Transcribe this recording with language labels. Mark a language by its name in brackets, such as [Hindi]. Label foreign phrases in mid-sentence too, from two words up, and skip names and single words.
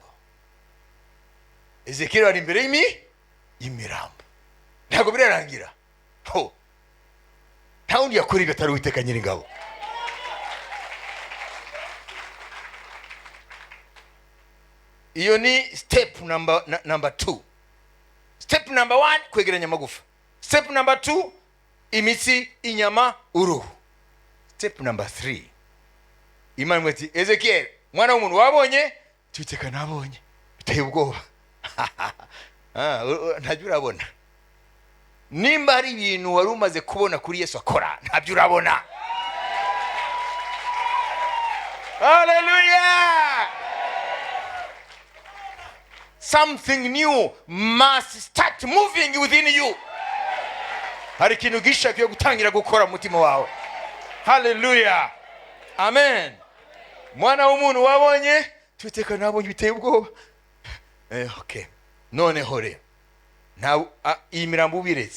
[Kinyarwanda] Ezekiel ari imbere y'imirambo. Ntabwo birarangira. Nta wundi yakora ibyo atari Uwiteka Nyiringabo. Iyo ni [English] step number 2. Step number 1 [Kinyarwanda] kwegeranya amagufa. [English] Step number 2 [Kinyarwanda] imitsi, inyama, uruhu. [English] Step number 3 [Kinyarwanda] Imana mwati Ezekiel mwana w'umuntu wabonye? Uwiteka nabonye. Biteye ubwoba. Ntabyo urabona. Nimba ari ibintu wari umaze kubona kuri Yesu akora, ntabyo urabona. Hallelujah. [English] Something new must start moving within you. [Kinyarwanda] Hari ikintu gishaka yo gutangira gukora mu mutima wawe. Hallelujah. Amen. Mwana w'umuntu wabonye? Uwiteka nabonye. Biteye ubwoba. Okay. None hore nta imirambo ubiretse.